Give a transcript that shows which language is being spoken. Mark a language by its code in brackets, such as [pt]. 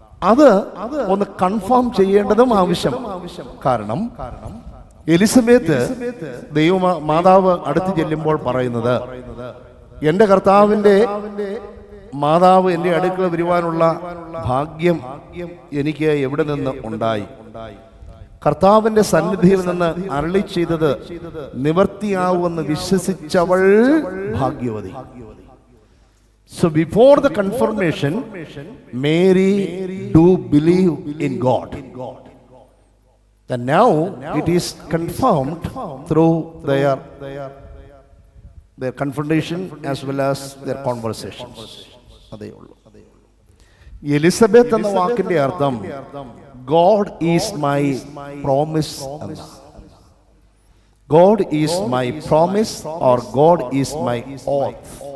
[ml] അത് ഒന്ന് കൺഫേം ചെയ്യേണ്ടതും ആവശ്യം. കാരണം എലിസബത്ത് മാതാവ് അടുത്ത് ചെല്ലുമ്പോൾ പറയുന്നത്, എന്റെ കർത്താവിന്റെ മാതാവ് എന്റെ അടുക്കൽ വരുവാനുള്ള ഭാഗ്യം എനിക്ക് എവിടെ നിന്ന് ഉണ്ടായി? കർത്താവിന്റെ സന്നിധിയിൽ നിന്ന് അരുളി ചെയ്തത് നിവർത്തിയാവുമെന്ന് വിശ്വസിച്ചവൾ ഭാഗ്യവതി. [en] So before the confirmation, Mary do believe in God. And now it is confirmed through their confrontation as well as their conversations. [ml] അതേ ഉള്ളൂ. എലിസബത്ത് എന്ന വാക്കിന്റെ അർത്ഥം [en] God is my promise. God is my promise or God is my oath.